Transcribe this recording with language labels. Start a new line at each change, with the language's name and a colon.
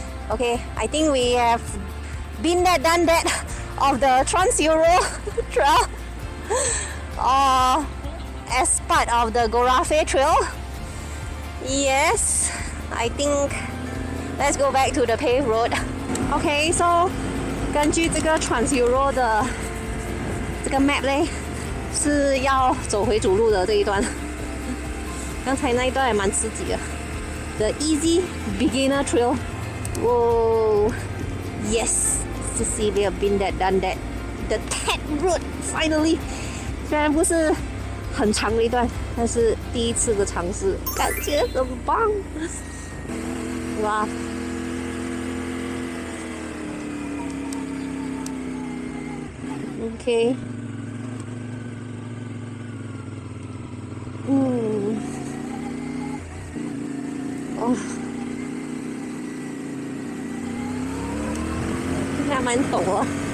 English: Okay, I think we have been there, done that of the Trans-Euro Trail as part of the Gorafe Trail. Yes, I think let's go back to the paved road. Okay, so
Chinese: 根据这个 Trans-Euro 的这个 map 嘞，是要走回主路的这一段。刚才那一段也蛮刺激的。
English: The Easy Beginner Trail. Whoa, yes, Cecilia been there, done that. The Ted Road finally.
Chinese: 虽然不是很長的一段，但是第一次的嘗試，感覺很棒。哇！ OK， 哦，還蠻陡啊！